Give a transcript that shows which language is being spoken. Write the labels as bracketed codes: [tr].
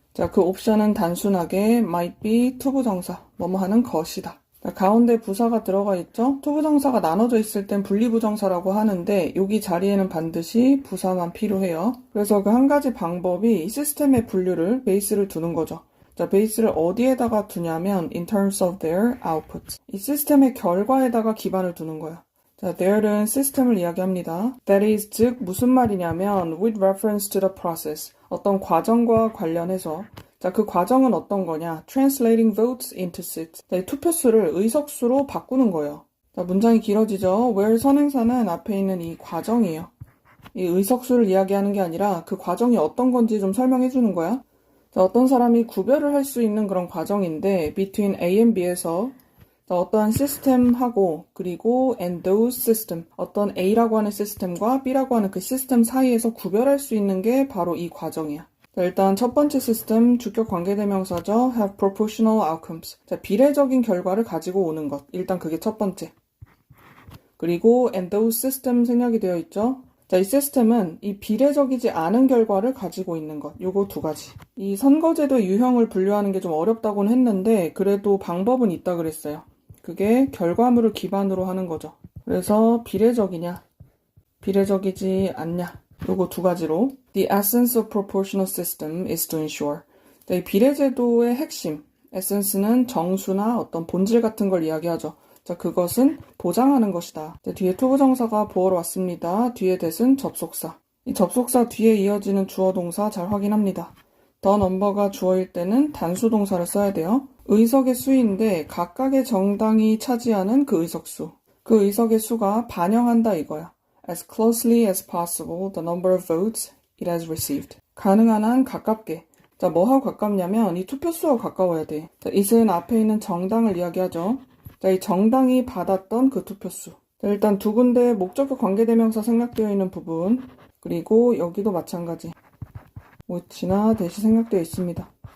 [ko] 자, 그 옵션은 단순하게 [en] might be to [ko] 부정사, 뭐뭐 하는 것이다. 자, 가운데 부사가 들어가 있죠? to 부정사가 나눠져 있을 땐 분리부정사라고 하는데 여기 자리에는 반드시 부사만 필요해요. 그래서 그 한 가지 방법이 이 시스템의 분류를, 베이스를 두는 거죠. 자, 베이스를 어디에다가 두냐면 [en] in terms of their output. [ko] 이 시스템의 결과에다가 기반을 두는 거예요. 자, there는 시스템을 이야기합니다. [en] That is, [ko] 즉 무슨 말이냐면 [en] with reference to the process. [ko] 어떤 과정과 관련해서 자, 그 과정은 어떤 거냐? [en] Translating votes into seats. [ko] 자, 이 투표수를 의석수로 바꾸는 거예요. 자, 문장이 길어지죠? where 선행사는 앞에 있는 이 과정이에요. 이 의석수를 이야기하는 게 아니라 그 과정이 어떤 건지 좀 설명해 주는 거야. 자, 어떤 사람이 구별을 할 수 있는 그런 과정인데 [en] between A and B [ko] 에서 자, 어떠한 시스템하고 그리고 [en] and those system [ko] 어떤 A라고 하는 시스템과 B라고 하는 그 시스템 사이에서 구별할 수 있는 게 바로 이 과정이야. 자, 일단 첫 번째 시스템 주격 관계대명사죠. [en] have proportional outcomes. [ko] 자, 비례적인 결과를 가지고 오는 것. 일단 그게 첫 번째. 그리고 [en] and those system [ko] 생략이 되어 있죠. 자, 이 시스템은 이 비례적이지 않은 결과를 가지고 있는 것. 요거 두 가지. 이 선거제도의 유형을 분류하는 게 좀 어렵다고는 했는데 그래도 방법은 있다 그랬어요. 그게 결과물을 기반으로 하는 거죠. 그래서 비례적이냐, 비례적이지 않냐. 요거 두 가지로 [en] The essence of proportional system is to ensure. [ko] 자, 이 비례제도의 핵심, essence는 정수나 어떤 본질 같은 걸 이야기하죠. 자, 그것은 보장하는 것이다. 자, 뒤에 투부정사가 보어로 왔습니다. 뒤에 that은 접속사. 이 접속사 뒤에 이어지는 주어 동사 잘 확인합니다. the number가 주어일 때는 단수 동사를 써야 돼요. 의석의 수인데 각각의 정당이 차지하는 그 의석수. 그 의석의 수가 반영한다 이거야. [en] As closely as possible the number of votes it has received. [ko] 가능한 한 가깝게. 자, 뭐하고 가깝냐면 이 투표수하고 가까워야 돼. 자, it은 앞에 있는 정당을 이야기하죠. 자, 이 정당이 받았던 그 투표수. 자, 일단 두 군데 목적격 관계대명사 생략되어 있는 부분. 그리고 여기도 마찬가지. which나 that이 생략되어 있습니다.